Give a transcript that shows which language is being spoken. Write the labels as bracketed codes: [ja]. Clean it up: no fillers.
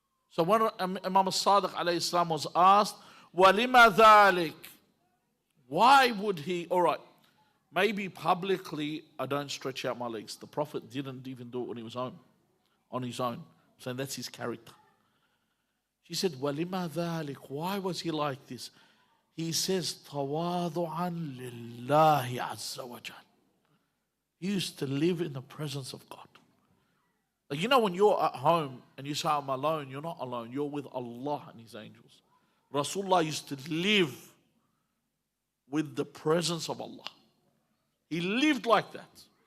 [en] So when Imam Al-Sadiq alayhi salam was asked, [ar] وَلِمَا ذَلِكَ? [en] Why would he, all right, maybe publicly I don't stretch out my legs. The Prophet didn't even do it when he was on his own. So that's his character. She said, [ar] وَلِمَا ذَلِكَ? [en] Why was he like this? He says, [ar] تَوَاضُعًا لِلَّهِ عَزَّ وَجَلَ. [en] He used to live in the presence of God. Like, you know, when you're at home and you say, I'm alone, you're not alone. You're with Allah and His angels. Rasulullah used to live with the presence of Allah. He lived like that.